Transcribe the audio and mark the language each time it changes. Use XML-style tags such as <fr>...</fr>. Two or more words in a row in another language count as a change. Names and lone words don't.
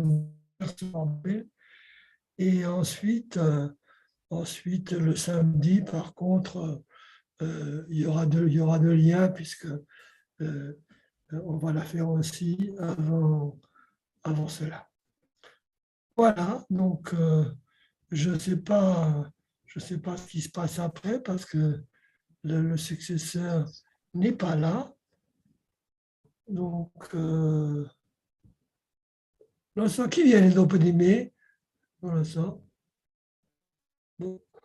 <fr>Et ensuite, le samedi, par contre, il y aura deux liens puisque on va la faire aussi avant cela. Voilà, donc je ne sais pas ce qui se passe après parce que le successeur n'est pas là. Donc,</fr> <it>non so chi viene dopo di me? Non lo so.</it> <fr>Bon.</fr>